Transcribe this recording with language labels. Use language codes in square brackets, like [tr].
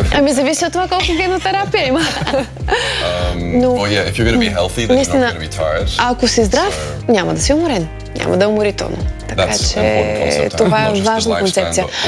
[bg] Ами зависи от това колко генотерапия има. [en] If you're going to be healthy, then you're not going to be tired. [bg] Ако си здрав, няма да си уморен. Няма да е уморително. Така че това е важна концепция.